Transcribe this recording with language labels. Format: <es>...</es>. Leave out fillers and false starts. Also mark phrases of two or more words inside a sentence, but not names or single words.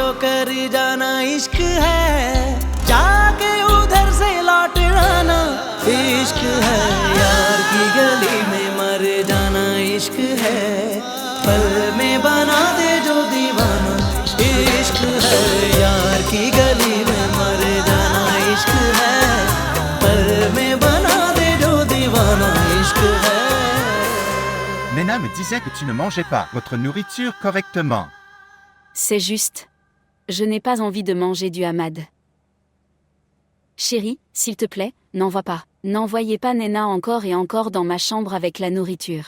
<hi>कर जाना इश्क है जाके उधर से लौट आना इश्क है यार की गली में मर जाना इश्क है पल में बना दे जो दीवाना इश्क है यार की गली में मर जाना इश्क है पल में बना दे जो दीवाना इश्क है</hi> <fr>Nena me disait que tu ne mangeais pas votre nourriture correctement. C'est juste. Je n'ai pas envie de manger du hamad. Chérie, s'il te plaît, n'envoie pas. N'envoyez pas Nena encore et encore dans ma chambre avec la nourriture.</fr>